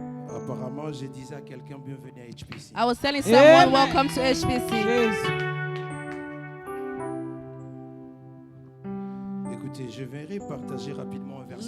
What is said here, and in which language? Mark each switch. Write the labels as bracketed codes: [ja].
[fr] Apparemment, je disais à quelqu'un bienvenue à HPC. [en] I was telling someone welcome to HPC. [fr] Écoutez, je vais partager rapidement un verset.